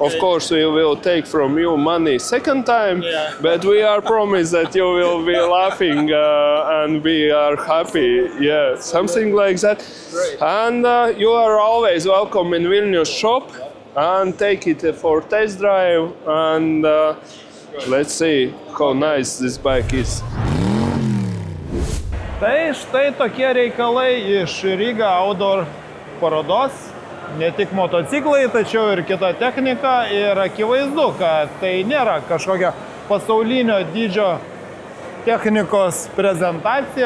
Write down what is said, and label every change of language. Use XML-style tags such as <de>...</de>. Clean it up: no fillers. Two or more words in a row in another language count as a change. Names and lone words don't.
<en>Of course, we will take from you money second time, but we are promised that you will be laughing and we are happy. Yeah, something like that. Great. And you are always welcome in Vilnius shop and take it for test drive, and let's see how nice this bike is.</en> <lt>Tai štai tokie reikalai iš Riga Outdoor parodos. Ne tik motociklai, tačiau ir kita technika. Ir akivaizdu, kad tai nėra kažkokia pasaulinio dydžio technikos prezentacija.</lt>